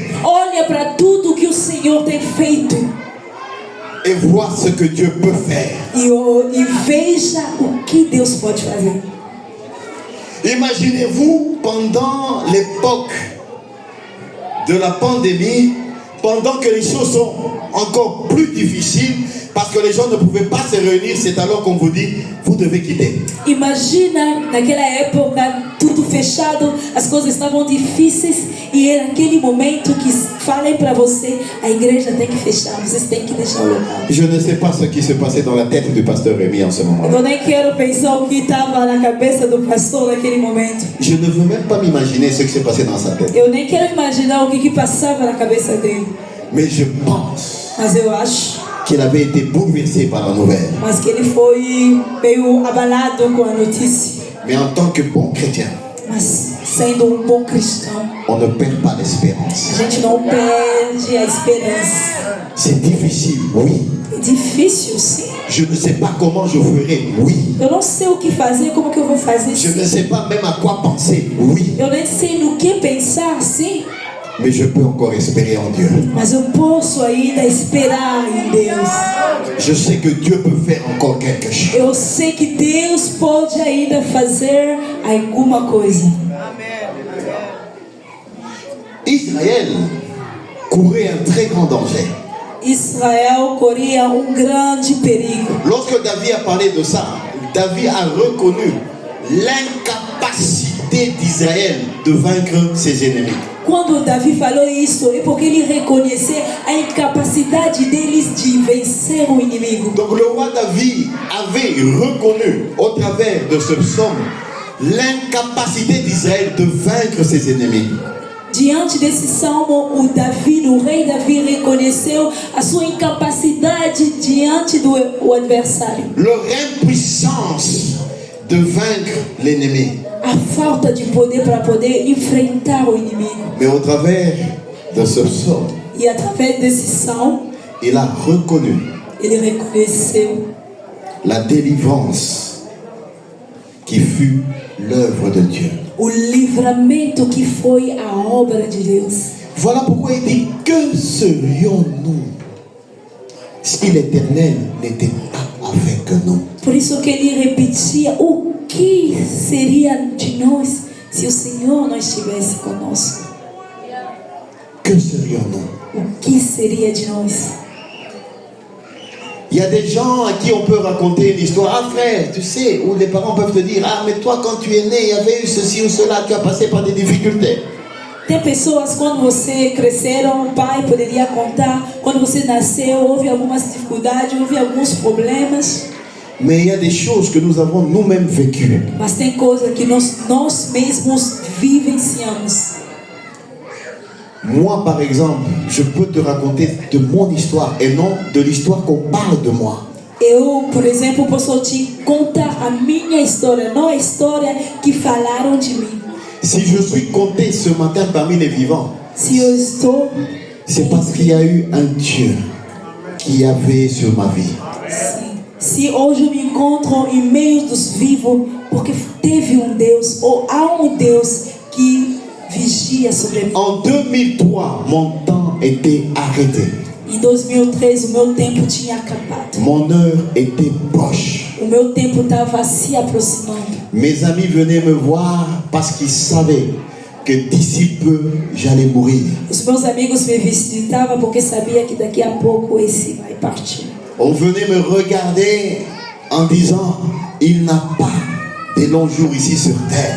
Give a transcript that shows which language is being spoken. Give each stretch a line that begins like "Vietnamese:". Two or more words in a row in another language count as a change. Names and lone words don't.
Portuguese: Olha para tudo que o Senhor tem feito
French: et vois ce que Dieu peut faire.
Portuguese: e veja o que Deus pode fazer.
French: Imaginez-vous pendant l'époque de la pandémie, pendant que les choses sont encore plus difficiles, parce que les gens ne pouvaient pas se réunir, c'est alors qu'on vous dit, vous devez quitter.
Portuguese: Imagina naquela época, tudo fechado, as coisas estavam difíceis e era aquele momento que falem para você, a igreja tem que fechar, vocês têm que deixar o local.
French: Je ne sais pas ce qui se passait dans la tête du pasteur Rémi en ce moment.
Portuguese: Eu nem quero pensar o que estava na cabeça do pastor naquele momento.
French: Je ne veux même pas m'imaginer ce qui s'est passé dans sa tête.
Portuguese: Eu nem quero imaginar o que passava na cabeça dele.
French: Mais je pense
Portuguese: Mas eu acho
French: qu'il avait été bouleversé par la nouvelle.
Portuguese: mas que ele foi meio abalado com a notícia.
French: Mais en tant que bon chrétien,
Portuguese: Mas sendo um bom cristão,
French: on ne perd pas
Portuguese: a
French: l'espérance.
Portuguese: gente não perde a esperança.
French: C'est difficile, oui.
Portuguese: É difícil, sim.
French: Je ne sais pas comment je ferai, oui.
Portuguese: Eu não sei o que fazer, como que eu vou fazer,
French: Je ne
Portuguese: sim.
French: sais pas même à quoi penser, oui.
Portuguese: Eu nem sei no que pensar, sim.
French: Mais je peux encore espérer en Dieu.
Portuguese: Mas eu posso ainda esperar em Deus.
French: Je sais que Dieu peut faire encore quelque chose.
Portuguese: Eu sei que Deus pode ainda fazer alguma coisa.
French: Israël courait un très grand danger.
Portuguese: Israel corria grande perigo.
French: Lorsque David a parlé de ça, David a reconnu l'incapacité d'Israël de vaincre ses ennemis.
Portuguese: Quando Davi falou isso, é porque ele reconheceu a incapacidade deles de vencer o inimigo.
French: Donc le roi David avait reconnu au travers de ce psaume l'incapacité d'Israël de vaincre ses ennemis.
Portuguese: Diante desse salmo, o rei Davi reconheceu a sua incapacidade diante do adversário.
French: Leur impuissance de vaincre l'ennemi.
Portuguese: A falta de poder para poder enfrentar o inimigo.
French: Mais au travers de ce psaume,
Portuguese: E através desse salmo,
French: il a reconnu
Portuguese: ele reconheceu
French: la délivrance qui fut l'œuvre de Dieu.
Portuguese: o livramento que foi a obra de Deus.
French: Voilà pourquoi il dit, que serions-nous si l'Éternel n'était pas avec nous?
Portuguese: Por isso que ele repetia, o que seria de nós se o Senhor não estivesse conosco?
French: Que serions-nous?
Portuguese: O que seria de nós?
French: Il y a des gens à qui on peut raconter une histoire. Ah frère, tu sais, où les parents peuvent te dire, ah mais toi quand tu es né, il y avait eu ceci ou cela, tu as passé par des difficultés.
Portuguese: Tem pessoas, quando você cresceram, o pai poderia contar, quando você nasceu, houve algumas dificuldades, houve alguns problemas.
French: Mais il y a des choses que nous avons nous-mêmes vécues.
Portuguese: Mas tem coisas que nós mesmos vivenciamos.
French: Moi, par exemple, je peux te raconter de mon histoire et non de l'histoire qu'on parle de moi.
Portuguese: Eu, por exemplo, posso te contar a minha história, não a história que falaram de mim.
French: Si je suis compté ce matin parmi les vivants,
Portuguese: Se eu estou,
French: c'est parce qu'il y a eu un Dieu qui a veillé sur ma vie.
Portuguese: se hoje eu me encontro em meio dos vivos, porque teve um Deus, ou há um Deus que vigia sobre mim.
French: En 2003, mon temps était arrêté.
Portuguese: Em 2003, o meu tempo tinha acabado.
French: Mon heure était proche.
Portuguese: O meu tempo estava se aproximando.
French: Mes amis venaient me voir parce qu'ils savaient que d'ici peu, j'allais mourir.
Portuguese: Os meus amigos me visitavam porque sabia que daqui a pouco esse vai partir.
French: On venait me regarder en disant, il n'a pas de longs jours ici sur terre.